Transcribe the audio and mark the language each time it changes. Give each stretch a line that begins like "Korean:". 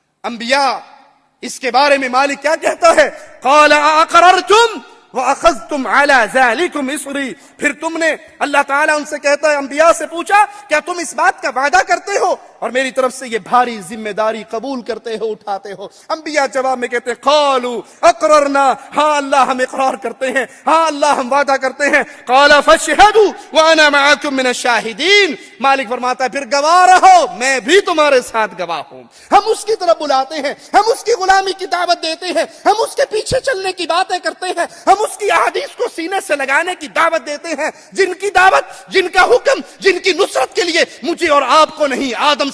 Urdu: انبیاء اس کے بارے میں مالک کیا کہتا ہے؟
Arabic: قال اقررتم وَأَخَذْتُمْ عَلَى ذَلِكُمْ إِصْرِي.
Urdu: پھر تم نے, اللہ تعالیٰ ان سے کہتا ہے انبیاء سے پوچھا کیا تم اس بات کا وعدہ کرتے ہو اور میری طرف سے یہ بھاری ذمہ داری قبول کرتے ہو, اٹھاتے ہو؟ انبیاء جواب میں کہتے ہیں
Arabic: قالوا اقررنا,
Urdu: ہاں اللہ ہم اقرار کرتے ہیں, ہاں اللہ ہم وعدہ کرتے ہیں.
Arabic: قال فاشهدوا وانا معكم من الشاهدين.
Urdu: مالک فرماتا ہے پھر گواہ رہو, میں بھی تمہارے ساتھ گواہ ہوں. ہم اس کی طرف بلاتے ہیں, ہم اس کی غلامی کی دعوت دیتے ہیں, ہم اس کے پیچھے چلنے کی باتیں کرتے ہیں, ہم اس کی احادیث کو سینے سے لگانے کی دعوت دیتے ہیں, جن کی دعوت, جن کا حکم, جن کی نصرت کے لیے مجھے اور آپ کو نہیں آدم